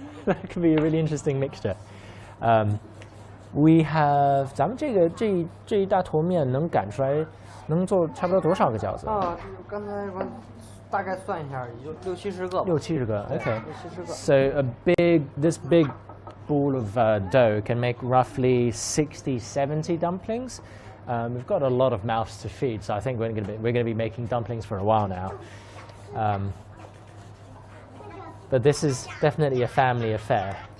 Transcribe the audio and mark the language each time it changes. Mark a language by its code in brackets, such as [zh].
[en] That could be a really interesting mixture. We have [zh] 咱们这一大坨面能擀出来，能做差不多多少个饺子？啊，刚才大概算一下，也就60-70个吧。 60-70个 ，OK。 60-70个。 [en] So this big ball of dough can make roughly 60-70 dumplings. We've got a lot of mouths to feed, so I think we're going to be making dumplings for a while now. But this is definitely a family affair.